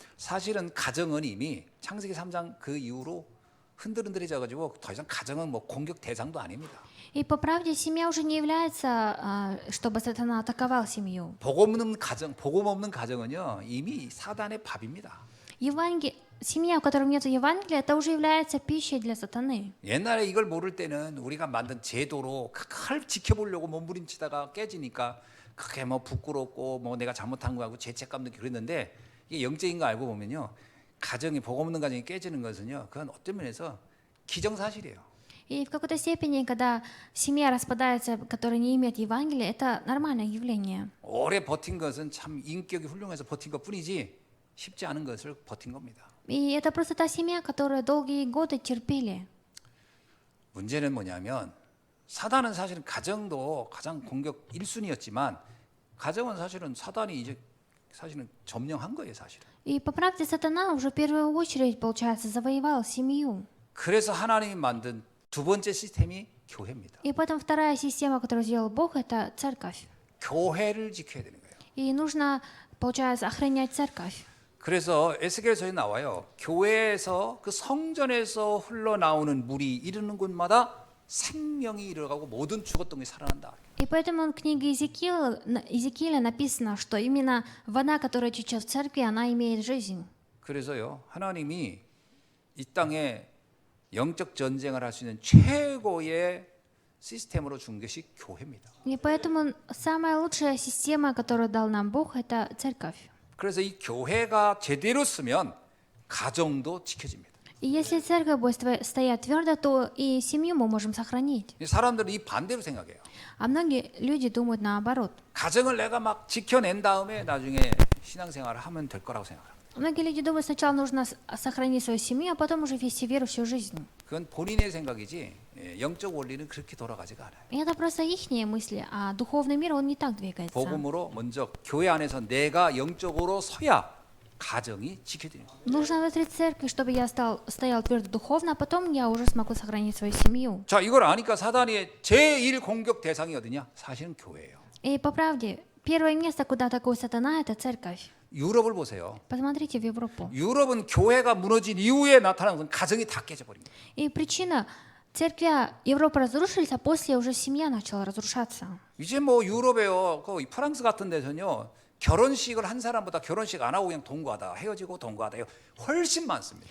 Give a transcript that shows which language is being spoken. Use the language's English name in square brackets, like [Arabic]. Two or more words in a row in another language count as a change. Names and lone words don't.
[Korean] 사실은 가정은 이미 창세기 3장 그 이후로 흔들흔들해져 가지고 더 이상 가정은 뭐 공격 대상도 아닙니다. [Russian] И по правде семья уже не является, чтобы сатана атаковал семью. [Korean] 복음 없는 가정은요 이미 사단의 밥입니다. [Russian] Семья, у которой нет Евангелия, это уже является пищей для сатаны. [Korean] 옛날에 이걸 모를 때는 우리가 만든 제도로 그걸 지켜보려고 몸부림치다가 깨지니까 그게 뭐 부끄럽고 뭐 내가 잘못한 거하고 죄책감 느끼고 그랬는데 이게 영적인 거 알고 보면요 가정이 복음 없는 가정이 깨지는 것은요 그건 어떤 면에서 기정사실이에요. [Russian] И в какой-то степени, когда семья распадается, которая не имеет Евангелия, это нормальное явление. [Korean] 오래 버틴 것은 참 인격이 훌륭해서 버틴 것뿐이지 쉽지 않은 것을 버틴 겁니다. [Russian] И это просто та семья, которая долгие годы терпели. [Korean] 문제는 뭐냐면 사단은 사실은 가정도 가장 공격 1순위였지만 가정은 사실은 사단이 이제 사실은 점령한 거예요, 사실은. [Russian] И по правде сатана уже в первую очередь, получается, завоевал семью. [Korean] 그래서 하나님이 만든 두 번째 시스템이 교회입니다. [Russian] И поэтому вторая система, которую сделал Бог, это церковь. [Korean] 교회를 지켜야 되는 거예요. [Russian] И нужно, получается, охранять церковь. [Korean] 그래서 에스겔서에 나와요. 교회에서 그 성전에서 흘러나오는 물이 이르는 곳마다 생명이 일어나고 모든 죽었던 게 살아난다. [Russian] И поэтому в книге Иезекииля написано, что именно вода, которая течет в церкви, она имеет жизнь. [Korean] 그래서요, 하나님이 이 땅에 영적 전쟁을 할 수 있는 최고의 시스템으로 준 것이 교회입니다. [Russian] И поэтому самая лучшая система, которую дал нам Бог, это церковь. [Korean] 그래서 이 교회가 제대로 쓰면 가정도 지켜집니다. [Russian] И если церковь будет стоять твердо, то и семью мы можем сохранить. [Korean] 사람들은 이 반대로 생각해요. [Russian] А многие люди думают наоборот. [Korean] 가정을 내가 막 지켜낸 다음에 나중에 신앙생활을 하면 될 거라고 생각합니다. [Russian] Многие люди думают, сначала нужно сохранить свою семью, а потом уже вести веру всю жизнь. [Korean] 그건 본인의 생각이지 영적 원리는 그렇게 돌아가지가 않아요. [Russian] И это просто ихние мысли, а духовный мир, он не так двигается. [Korean] 복음으로 먼저 교회 안에서 내가 영적으로 서야 가정이 지켜집니다. [Russian] Нужно внутри церкви, чтобы я стоял твердо духовно, а потом я уже смогу сохранить свою семью. [Korean] 자, 이걸 아니까 사단의 제1 공격 대상이 어디냐? 사실은 교회예요. [Russian] И по правде, первое место, куда атакует сатана, это церковь. [Korean] 유럽을 보세요. [Russian] Посмотрите в Европу. [Korean] 유럽은 교회가 무너진 이후에 나타나는 건 가정이 다 깨져버립니다. [Russian] И причина, церкви Европы разрушились, а после уже семья начала разрушаться. [Korean] 이제 뭐 유럽에요. 그 프랑스 같은 데서는요. 결혼식을 한 사람보다 결혼식 안 하고 그냥 동거하다 헤어지고 동거하다 훨씬 많습니다.